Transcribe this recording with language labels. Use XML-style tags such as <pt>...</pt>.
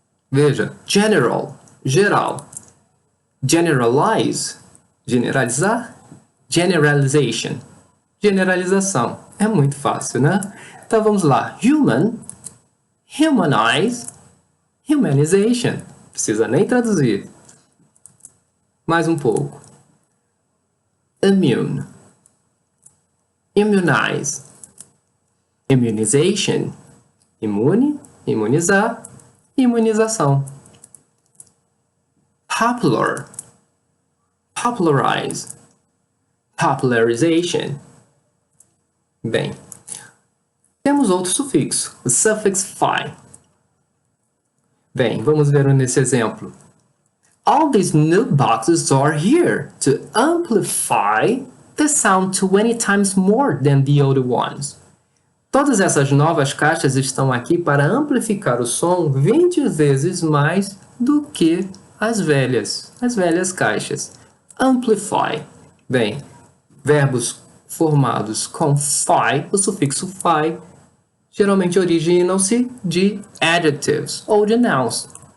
<pt>Veja, general, geral. Generalize, generalizar. Generalization, generalização. É muito fácil, né? Então vamos lá.</pt> <en>Human, humanize, humanization.</en> <pt>Não precisa nem traduzir. Mais um pouco.</pt> <en>Immune, immunize, immunization.</en> <pt>Imune, imunizar, imunização.</pt> <en>Popular, popularize, popularization.</en> <pt>Bem, temos outro sufixo, o suffix "fi". Bem, vamos ver nesse exemplo.</pt> <en>All these new boxes are here to amplify the sound 20 times more than the old ones.</en> <pt>Todas essas novas caixas estão aqui para amplificar o som 20 vezes mais do que as velhas caixas. Amplify. Bem, verbos formados com "fi", o sufixo "fi", geralmente originam-se de adjectives ou de nouns.</pt>